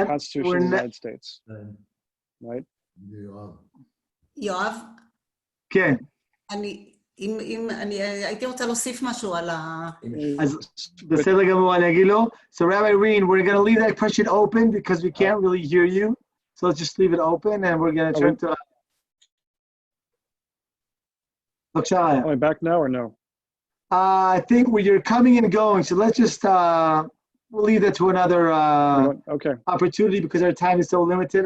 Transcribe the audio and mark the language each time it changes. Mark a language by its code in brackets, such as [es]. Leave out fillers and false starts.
[en] The Constitution of the United States, right? [he] יואב? כן. אני הייתי רוצה להוסיף משהו על ה... אז בסדר גמור, אני אגיד לו. [en] So Rabbi Rein, we're going to leave that question open because we can't really hear you. So let's just leave it open and we're going to turn to... Am I back now or no? I think you're coming and going, so let's just we'll leave that to another opportunity because our time is so limited.